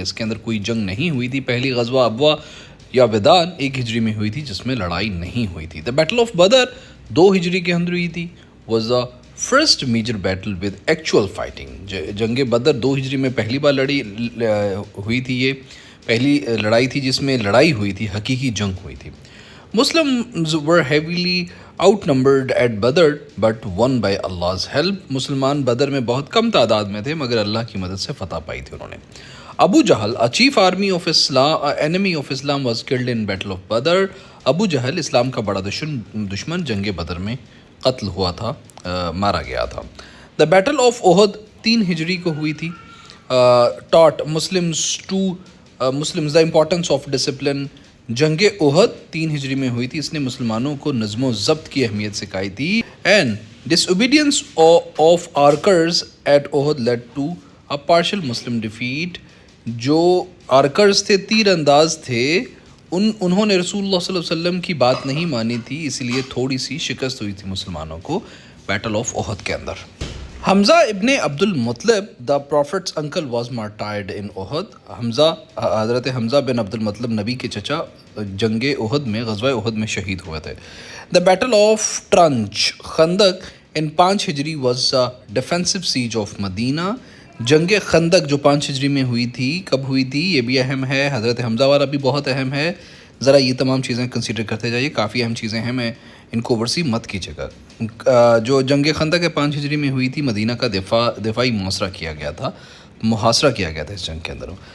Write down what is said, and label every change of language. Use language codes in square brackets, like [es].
[ur] اس کے اندر کوئی جنگ نہیں ہوئی تھی. پہلی غزوہ ابوا یا ویدان 1 ہجری میں ہوئی تھی جس میں لڑائی نہیں ہوئی تھی. [en] the battle of Badr 2 Hijri [ur] کے اندر ہوئی تھی. [en] Was the first major battle with actual fighting. [ur] جنگ بدر 2 ہجری میں پہلی بار ہوئی تھی. یہ پہلی لڑائی تھی جس میں لڑائی ہوئی تھی, حقیقی جنگ ہوئی تھی. [en] Muslims were heavily outnumbered at Badr but won by Allah's help. [ur] مسلمان بدر میں بہت کم تعداد میں تھے مگر اللہ کی مدد سے فتح پائی تھی انہوں نے. [en] Abu Jahl a chief enemy of Islam was killed in battle of Badr. [ur] ابو جہل اسلام کا بڑا دشمن جنگ بدر میں قتل ہوا تھا, مارا گیا تھا. [en] The battle of Uhud 3 [ur] ہجری کو ہوئی تھی. [en] taught Muslims the importance of discipline. [ur] جنگ احد 3 ہجری میں ہوئی تھی. اس نے مسلمانوں کو نظم و ضبط کی اہمیت سکھائی تھی. [en] and disobedience of archers at Uhud led to a partial Muslim defeat. [ur] جو آرکرز تھے, تیر انداز تھے, انہوں نے رسول اللہ صلی اللہ علیہ وسلم کی بات نہیں مانی تھی, اسی لیے تھوڑی سی شکست ہوئی تھی مسلمانوں کو بیٹل آف احد کے اندر. [en] Hamza ibn Abdul Muttalib the prophet's uncle was martyred in Uhud. [ur] حضرت حمزہ بن عبد المطلب نبی کے چچا جنگ احد میں, غزوہ احد میں شہید ہوئے تھے. [en] The battle of trench Khandaq in 5 Hijri was defensive siege of Medina. [ur] جنگ خندق جو 5 ہجری میں ہوئی تھی, کب ہوئی تھی یہ بھی اہم ہے. حضرت حمزہ والا بھی بہت اہم ہے. ذرا یہ تمام چیزیں کنسیڈر کرتے جائیے, کافی اہم چیزیں ہیں, میں ان کو ورسی مت کیجیے گا. جو جنگ خندق 5 ہجری میں ہوئی تھی, مدینہ کا دفاعی محاصرہ کیا گیا تھا اس جنگ کے اندر.